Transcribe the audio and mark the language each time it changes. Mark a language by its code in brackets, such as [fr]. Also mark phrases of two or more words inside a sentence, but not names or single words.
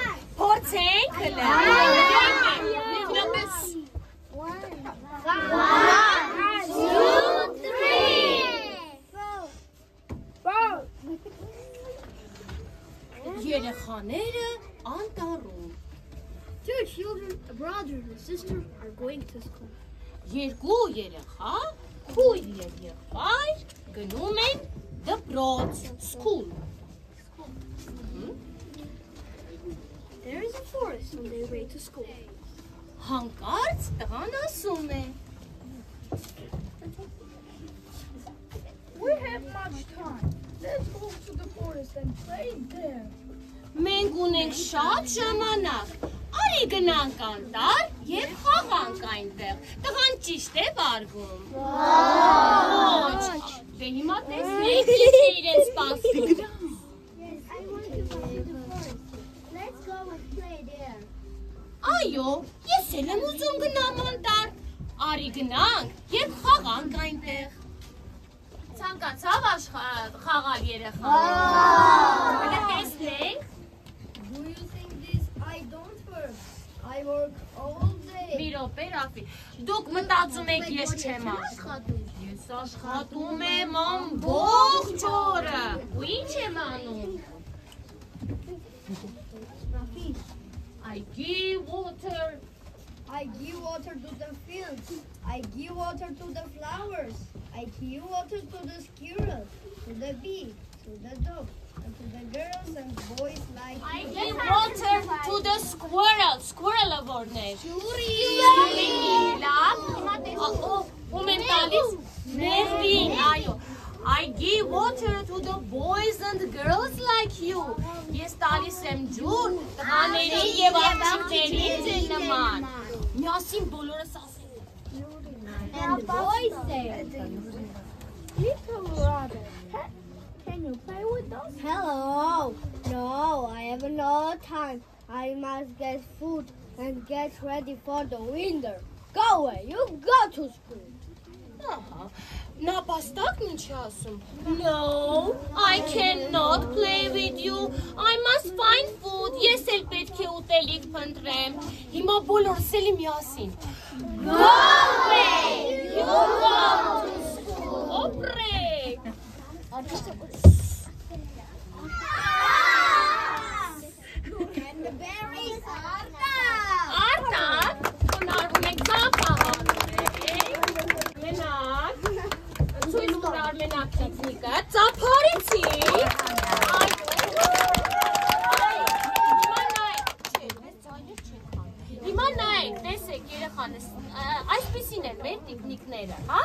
[hy] Փորձենք, լավ? Երեխաները անտառում։ [en] Two children, a brother and a sister, are going to school. [hy] Երկու երեխա, քույր եւ եղբայր գնում են դպրոց, [en] school. There is a forest on their way to school. [hy] Հանկարծ տղան ասում է. [en] We have much time. Let's go to the forest and play there. [hy] Մենք ունենք շատ ժամանակ, արի գնանք անտառ եւ խաղանք այնտեղ, տղան ճիշտ է վարվում։ Ոչ, դե հիմա տեսնենք ինչ է իրեն սպասում։ Այո, ես էլ եմ ուզում գնամ անտառ, արի գնանք եւ խաղանք այնտեղ։ Ցանկացավ խաղալ երեխաները։ Տեսնենք։ [en] Do you think this? I don't work. I work all day. [hy] Մի րոպե, Ռաֆի, դուք մտածում եք ես չեմ աշխատում։ Ես աշխատում եմ ամբողջ օրը։ Ու ինչ եմ անում։ [en] I give water. I give water to the fields. I give water to the flowers. I give water to the squirrels, to the bee, to the dog, and to the girls and boys like I give water to the squirrel. [hy] Squirrel-ը որն է։ Ջուրի։ Լավ։ Ում եմ տալիս։ Մերվին, այո։ [en] I give water to the boys and girls like you. [hy] Ես տալիս եմ ջուր տղաներին եւ աղջիկներին նման։ Միասին բոլորս ասենք։ [en] And the boys say, little brother, can you play with us? Hello. No, I have no time. I must get food and get ready for the winter. Go away. You go to school. [hy] Նապաստակն ինչ է ասում։ [en] No, I cannot play with you. I must find food. [hy] Ես էլ պետք է ուտելիք փնտրեմ։ Հիմա բոլորս էլի միասին։ [en] Go away. You go to school. Օպրեք։ And the berries are [hy] Արտակ, հնարվում ենք ծափահան։ Մենակ, ցույց տար մենակ տեխնիկը, ծափարեցի։ Հիմա նայեք, տեսեք երեխաներ, այսպիսին են մեր տեխնիկները, հա?